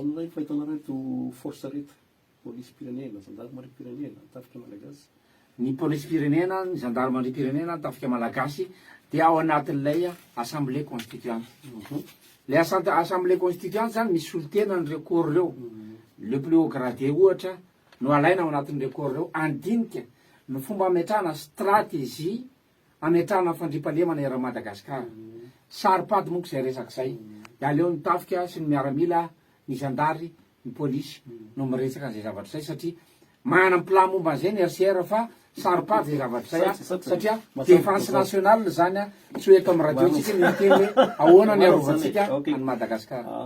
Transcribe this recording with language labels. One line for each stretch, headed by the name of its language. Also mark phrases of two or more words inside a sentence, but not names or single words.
Malagasy: aonay fahitanareto force reta polisy pirenena gendarmerie pirenena tafika malagasy ny polisy pirenena ny gendarmerie pirenena tafika malagasy de ao anatin'ilay
French: assemblée constituante le assemblée constituante
Malagasy: zany misy olo tena nyreo corps reo
French: le plus haut gradé
Malagasy: ohatra no alaina ao anatin'ireo corps reo andinika ny fomba ametrahana stratégie ametrahana fandriam-pahalemana era Madagasikara saripady monko zay resaka zay de aleo ny tafika sy ny miaramila ny zandary ny polisy no miresaka an'izay zavatra zay satria manana plan momba an'izay ny RCR fa saropady zay zavatra zay satria
French: défense nationale
Malagasy: zany a tsy hoe eto amin'ny radiotsika miteny hoe ahoana ny arovantsika any Madagasikara.